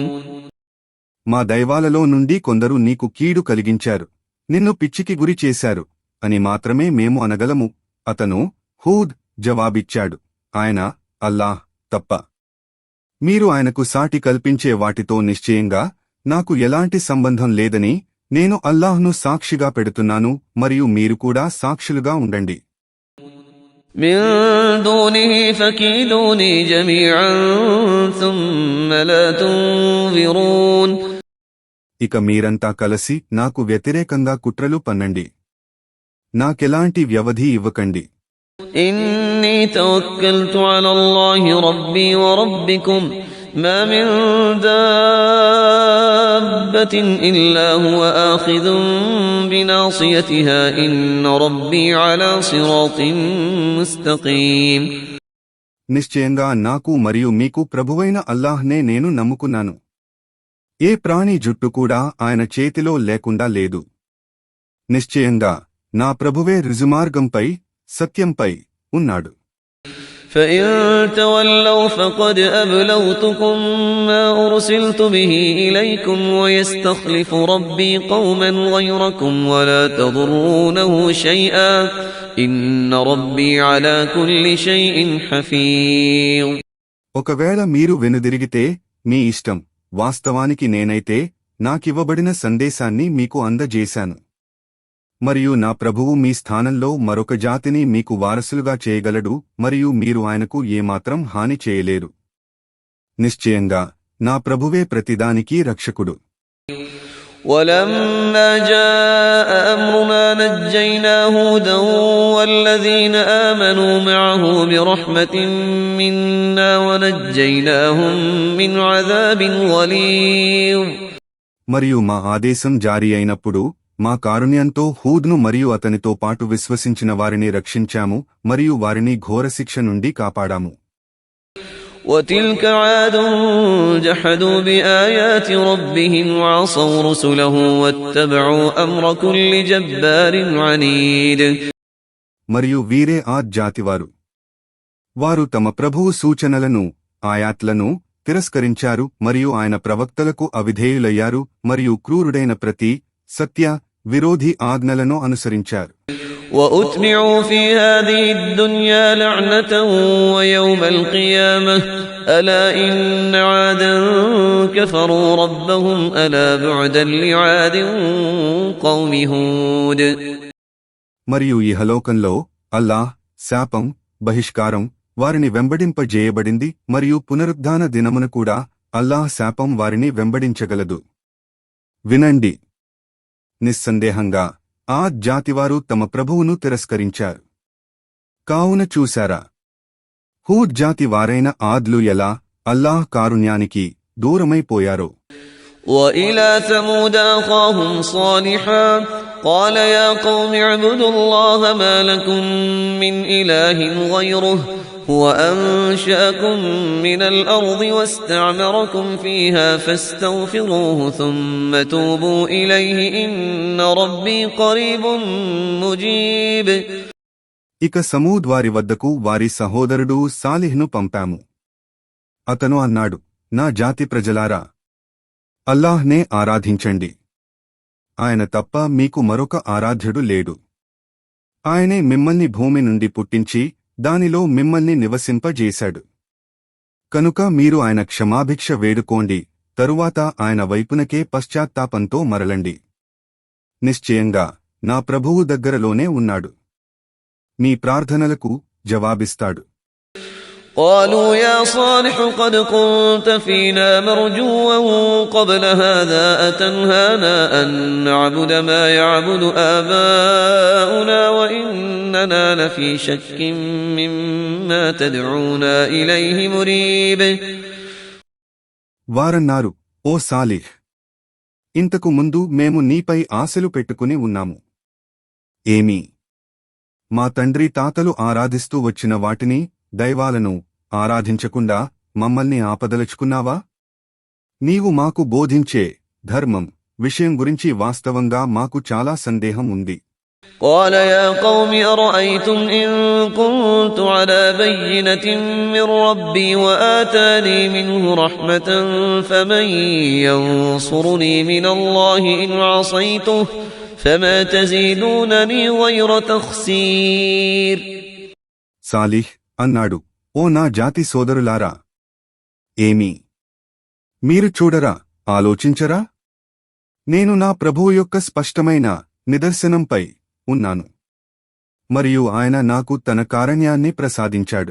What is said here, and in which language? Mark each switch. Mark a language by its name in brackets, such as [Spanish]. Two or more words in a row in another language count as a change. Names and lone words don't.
[Telugu] మా దైవాలలో నుండి కొందరు నీకు కీడు కలిగించారు, నిన్ను పిచ్చికి గురి చేశారు అని మాత్రమే మేము అనగలము. అతను హూద్ జవాబిచ్చాడు, ఆయన అల్లాహ్ తప్ప మీరు ఆయనకు సాటి కల్పించే వాటితో నిశ్చయంగా నాకు ఎలాంటి సంబంధం లేదని నేను అల్లాహ్ను సాక్షిగా పెడుతున్నాను మరియు మీరు కూడా సాక్షులుగా ఉండండి. [Arabic] من دونه فكيدوني جميعا ثم لا تنظرون. [Telugu] ఇక మీరంతా కలసి నాకు వ్యతిరేకంగా కుట్రలు పన్నండి, నాకెలాంటి వ్యవధి ఇవ్వకండి. [Arabic] إني توكلت على الله ربي وربكم ما من دابة إلا هو آخذ بناصيتها إن ربي على صراط مستقيم. [Telugu] నిశ్చయంగా నాకు మరియు మీకు ప్రభువైన అల్లాహ్నే నేను నమ్ముకున్నాను. ఏ ప్రాణి జుట్టు కూడా ఆయన చేతిలో లేకుండా లేదు. నిశ్చయంగా నా ప్రభువే రుజుమార్గంపై సత్యంపై ఉన్నాడు. [Arabic] فإن تولوا فقد أبلغتكم ما أرسلت به إليكم ويستخلف ربي قوما غيركم ولا تضرونه شيئا إن ربي على كل شيء حفيظ. [Telugu] ఒకవేళ మీరు వెనుదిరిగితే మీ ఇష్టం. వాస్తవానికి నేనైతే నాకివ్వబడిన సందేశాన్ని మీకు అందజేశాను. మరియు నా ప్రభువు మీ స్థానంలో మరొక జాతిని మీకు వారసులుగా చేయగలడు మరియు మీరు ఆయనకు ఏమాత్రం హాని చేయలేరు. నిశ్చయంగా నా ప్రభువే ప్రతిదానికి రక్షకుడు. [Arabic] ولما جاء أمرنا نجينا هودا والذين آمنوا معه برحمة منا ونجيناهم من عذاب غليظ. [Telugu] మరియు మా ఆదేశం జారీ అయినప్పుడు మా కారుణ్యంతో హూద్ను మరియు అతనితో పాటు విశ్వసించిన వారిని రక్షించాము మరియు వారిని ఘోరశిక్ష నుండి కాపాడాము. [Arabic] وتلك عاد جحدوا بآيات ربهم وعصوا رسله واتبعوا أمر كل جبار عنيد. [Telugu] మరియు వీరే ఆ జాతివారు. వారు తమ ప్రభువు సూచనలను ఆయాత్లను తిరస్కరించారు మరియు ఆయన ప్రవక్తలకు అవిధేయులయ్యారు మరియు క్రూరుడైన ప్రతి సత్య విరోధి ఆజ్ఞలను అనుసరించారు. [Arabic] وأتبعوا في هذه الدنيا لعنة ويوم القيامة ألا إن عادا كفروا ربهم ألا بعدا لعاد قوم هود. [Telugu] మరియు ఇహలోకంలో అల్లాహ్ శాపం బహిష్కారం వారిని వెంబడింపజేయబడింది మరియు పునరుద్ధాన దినమున కూడా అల్లాహ్ శాపం వారిని వెంబడించగలదు. వినండి, నిస్సందేహంగా ఆ జాతివారు తమ ప్రభువును తిరస్కరించారు. కావున చూశారా, హూద్ జాతి వారైన ఆద్లు ఎలా అల్లాహ్ కారుణ్యానికి దూరమైపోయారో. [Arabic] وإلى ثمود أخاهم صالحا قال يا قوم اعبدوا الله ما لكم من إله غيره هو أنشأكم من الأرض واستعمركم فيها فاستغفروه ثم توبوا إليه إن ربي قريب مجيب. [Telugu] ఇక సమూద్ వారి వద్దకు వారి సహోదరుడు సాలిహ్ను పంపాము. అతను అన్నాడు, నా జాతి ప్రజలారా, అల్లాహ్నే ఆరాధించండి. ఆయన తప్ప మీకు మరొక ఆరాధ్యుడు లేడు. ఆయనే మిమ్మల్ని భూమి నుండి పుట్టించి దానిలో మిమ్మల్ని నివసింపజేశాడు. కనుక మీరు ఆయన క్షమాభిక్ష వేడుకోండి, తరువాత ఆయన వైపునకే పశ్చాత్తాపంతో మరలండి. నిశ్చయంగా నా ప్రభువు దగ్గరలోనే ఉన్నాడు. మీ ప్రార్థనలకు జవాబిస్తాడు. [Arabic] قالوا يا صالح قد كنت فينا مرجوا قبل هذا أتنهانا أن نعبد ما يعبد آباؤنا وإننا لفي شك مما تدعونا إليه مريب. [Telugu] వారన్నారు, ఓ సాలిహ్, ఇంతకు ముందు మేము నీపై ఆశలు పెట్టుకుని ఉన్నాము. ఏమీ, మా తండ్రి తాతలు ఆరాధిస్తూ వచ్చిన వాటిని దైవాలను ఆరాధించకుండా మమ్మల్ని ఆపదలుచుకున్నావా? నీవు మాకు బోధించే ధర్మం విషయం గురించి వాస్తవంగా మాకు చాలా సందేహం ఉంది. [Arabic] قال يا قوم أرأيتم إن كنت على بينة من ربي وآتاني منه رحمة فمن ينصرني من الله إن عصيته فما تزيدونني غير تخسير. [Telugu] సాలిహ్ అన్నాడు, ఓ నా జాతి సోదరులారా, ఏమీ, మీరు చూడరా, ఆలోచించరా? నేను నా ప్రభువు యొక్క స్పష్టమైన నిదర్శనంపై ఉన్నాను మరియు ఆయన నాకు తన కారుణ్యాన్ని ప్రసాదించాడు.